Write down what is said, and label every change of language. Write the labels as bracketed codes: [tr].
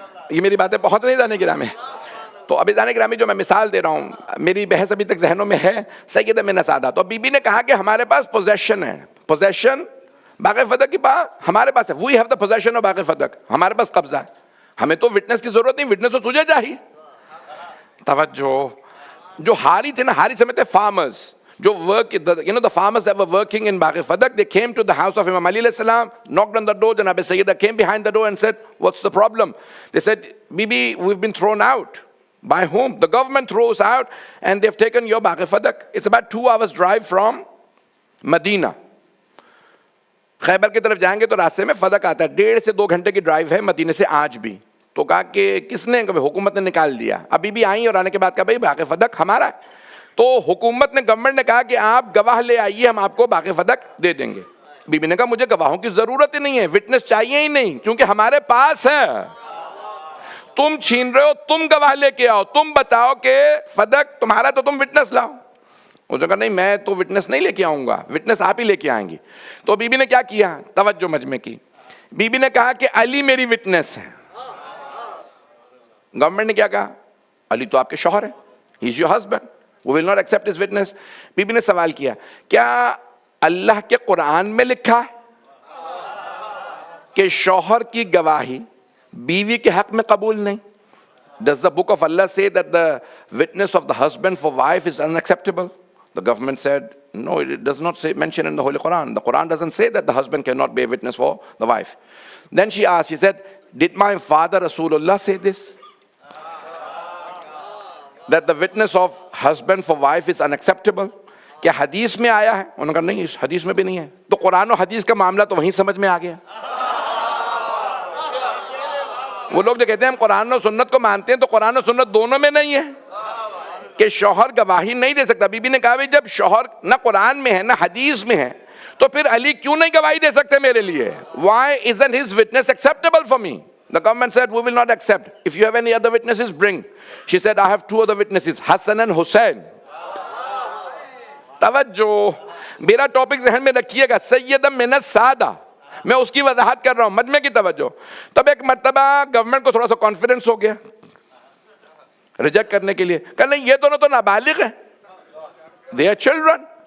[ur] یہ میری باتیں بہت نہیں جانے گرامی. تو ابھی جانے گرامی جو میں مثال دے رہا ہوں, میری بحث ابھی تک ذہنوں میں ہے, سید من السادہ. تو بی بی نے کہا کہ ہمارے پاس پوزیشن ہے, پوزیشن باغ فدق کی بات ہمارے پاس ہے. [en] we have the position of Bagh Fadak, [ur] ہمارے پاس قبضہ ہے, ہمیں تو وٹنس کی ضرورت نہیں, وٹنس تو تجھے چاہیے. توجہ, جو ہاری تھے نا, ہاری سمجھتے فارمرز, [en] جو work, the farmers that were working in Bagh Fadak, they came to the house of Imam Ali alayhi salam, knocked on the door. Janab Sayyidah came behind the door and said, what's the problem? They said, Bibi, we've been thrown out. By whom? The government throws out and they've taken your Bagh Fadak. It's about 2 hours drive from Medina. [ur] خیبر کی طرف جائیں گے تو راستے میں فدق آتا ہے, 1.5 سے 2 گھنٹے کی ڈرائیو ہے مدینے سے آج بھی. تو کہا کہ کس نے, کہ حکومت نے نکال دیا. ابھی بھی آئیں اور آنے کے بعد کہا بھائی باغ فدق ہمارا ہے. تو حکومت نے, گورنمنٹ نے کہا کہ آپ گواہ لے آئیے, ہم آپ کو باغ فدق دے دیں گے. بی بی نے کہا مجھے گواہوں کی ضرورت ہی نہیں ہے, وٹنس چاہیے ہی نہیں, کیونکہ ہمارے پاس ہے. تم چھین رہے ہو, تم گواہ لے کے آؤ, تم بتاؤ کہ فدق تمہارا, تو تم وٹنس لاؤ. اس نے کہا نہیں, میں تو وٹنس نہیں لے کے آؤں گا, وٹنس آپ ہی لے کے آئیں گی. تو بی بی نے کیا کیا, توجہ مجمع کی, بی بی نے کہا کہ علی میری وٹنس ہے. گورنمنٹ نے کیا کہا, علی تو آپ کے شوہر ہے, [en] He is your husband, we will not accept his witness. [ur] Be be نے سوال کیا, کیا اللہ کے قرآن میں لکھا ہے کہ شوہر کی گواہی بیوی کے حق میں قبول نہیں؟ [en] Does the book of Allah say that the witness of the husband for wife is unacceptable? The government said, no, it does not say, mention in the Holy Quran. The Quran doesn't say that the husband cannot be a witness for the wife. Then she asked, she said, did my father Rasulullah say this? That the witness of husband for wife is unacceptable? [ur] کیا حدیث میں آیا ہے؟ انہوں نے کہا نہیں، اس حدیث میں بھی نہیں ہے. تو قرآن و حدیث کا معاملہ تو وہیں سمجھ میں آ گیا. وہ لوگ جو کہتے ہیں ہم قرآن و سنت کو مانتے ہیں، تو قرآن و سنت دونوں میں نہیں ہے کہ شوہر گواہی نہیں دے سکتا. بی بی نے کہا بھائی جب شوہر نہ قرآن میں ہے نہ حدیث میں ہے تو پھر علی کیوں نہیں گواہی دے سکتے میرے لیے؟ [en] Why isn't his witness acceptable for me? The government said, we will not accept. If you have any other witnesses, bring. She said, I have 2 other witnesses, Hassan and Hussein. [ur] توجہ، میرا ٹاپک ذہن میں رکھیے گا، سید من السادہ، میں اس کی وضاحت کر رہا ہوں، مجمع کی توجہ. تب ایک مرتبہ گورنمنٹ کو تھوڑا سا کانفیڈنس ہو گیا ریجیکٹ کرنے کے لیے، کہ نہیں یہ دونوں تو نابالغ ہیں، [en] they are children.